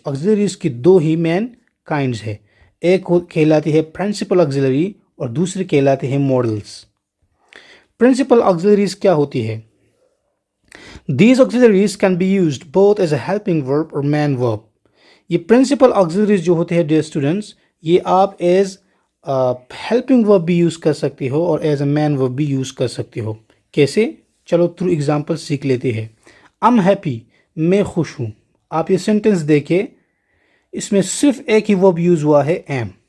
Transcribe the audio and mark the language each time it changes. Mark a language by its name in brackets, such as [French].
[Urdu] Auxiliaries کی دو ہی مین kinds ہے. ایک کہلاتی ہے پرنسپل auxiliary اور دوسری کہلاتے ہیں ماڈلز. [English] principal auxiliaries [Urdu] کیا ہوتی ہے؟ [English] These auxiliaries can be used both as a helping verb or main verb. [Urdu] یہ پرنسپل auxiliaries جو ہوتے ہیں ڈیئر اسٹوڈنٹس، یہ آپ ایز ہیلپنگ ورب بھی یوز کر سکتے ہو اور ایز اے مین ورب بھی یوز کر سکتے ہو. کیسے؟ چلو تھرو ایگزامپل سیکھ لیتے ہیں. [English] I'm happy، [Urdu] میں خوش ہوں. آپ یہ سینٹنس دیکھیں، اس میں صرف ایک ہی ورب یوز ہوا ہے، am.